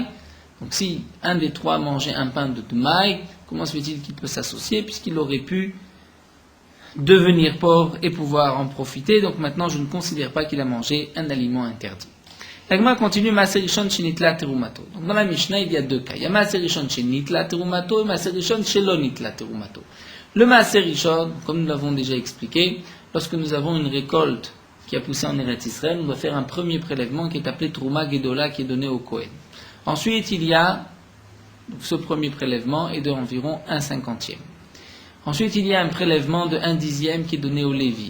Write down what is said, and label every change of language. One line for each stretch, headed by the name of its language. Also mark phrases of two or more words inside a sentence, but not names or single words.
French: Donc si un des trois mangeait un pain de maïs, comment se fait-il qu'il peut s'associer, puisqu'il aurait pu devenir pauvre et pouvoir en profiter. Donc maintenant, je ne considère pas qu'il a mangé un aliment interdit. L'agma continue,
Hebrew: מעשר ראשון שניטלה תרומתו.
French: Donc dans la Mishnah, il y a deux cas. Il y a
Hebrew: מעשר ראשון שניטלה תרומתו
French: et
Hebrew: מעשר ראשון שלא ניטלה תרומתו.
French: Le
Hebrew: מעשר ראשון,
French: comme nous l'avons déjà expliqué, lorsque nous avons une récolte qui a poussé en Eretz Israël, on doit faire un premier prélèvement qui est appelé
Hebrew: תרומה גדולה,
French: qui est donné au Kohen. Ensuite, il y a, donc ce premier prélèvement est d'environ 1/50. Ensuite, il y a un prélèvement de 1/10 qui est donné au Lévi.